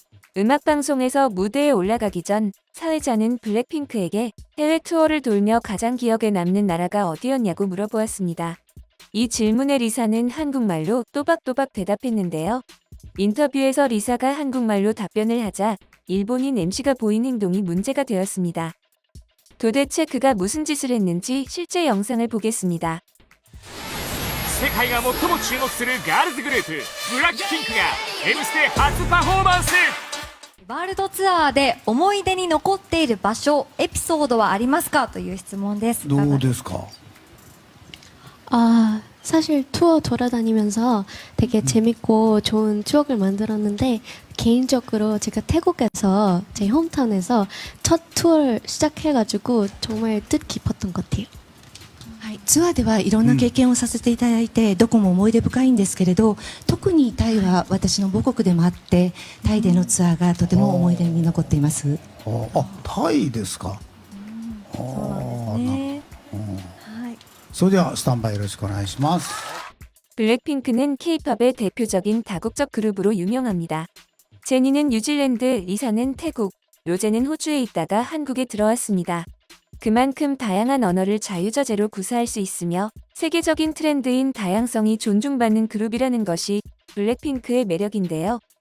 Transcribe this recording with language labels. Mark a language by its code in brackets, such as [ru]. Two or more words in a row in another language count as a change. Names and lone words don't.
[ko] 음악방송에서 무대에 올라가기 전 사회자는 블랙핑크에게 해외 투어를 돌며 가장 기억에 남는 나라가 어디였냐고 물어보았습니다. 이 질문에 리사는 한국말로 또박또박 대답했는데요. 인터뷰에서 리사가 한국말로 답변을 하자 일본인 MC가 보인 행동이 문제가 되었습니다. 도대체 그가 무슨 짓을 했는지 실제 영상을 보겠습니다. [ja] 世界が最も注目するガールズグループブラックピンクが「M ステ」初パフォーマンス。ワールドツアーで思い出に残っている場所、エピソードはありますかという質問です。どうですか？ [ko] 사실 투어 돌아다니면서 되게 재밌고 좋은 추억을 만들었는데 개인적으로 제가 태국에서 제 홈타운에서 첫 투어를 시작해가지고 정말 뜻 깊었던 것 같아요. [ja] はい、ツアーではいろんな経験をさせていただいて、どこも思い出深いんですけれど、特にタイは私の母国でもあって、タイでのツアーがとても思い出に残っています。タイですか。そうなんですね。はい。それではスタンバイよろしくお願いします。 [ko] 블랙핑크는 K-팝의 대표적인 다국적 그룹으로 유명합니다. 제니는 뉴질랜드, 리사는 태국, 로제는 호주에 있다가 한국에 들어왔습니다. 그만큼 다양한 언어를 자유자재로 구사할 수 있으며 세계적인 트렌드인 다양성이 존중받는 그룹이라는 것이 블랙핑크의 매력인데요.